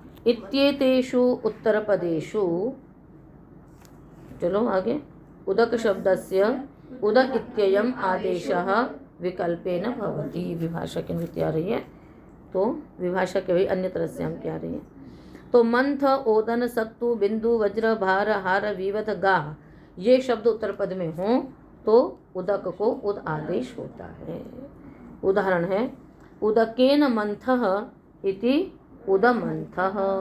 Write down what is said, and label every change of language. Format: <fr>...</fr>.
<sa>इत्येतेषु उत्तरपदेषु,</sa> <hi>चलो आगे,</hi> <sa>उदक शब्दस्य उदक इत्ययम् आदेशः विकल्पेन भवति।</sa> <hi>विभाषा की अनुवृत्ति आ रही है, तो विभाषा के भी अन्य तरह से हम क्या रही है। तो मंथ, ओदन, सक्तु, बिंदु, वज्र, भार, हार, विवध, गाह, ये शब्द उत्तर पद में हों तो उदक को उद आदेश होता है। उदाहरण है</hi> <sa>उदकेन मंथः इति उदमंथः।</sa>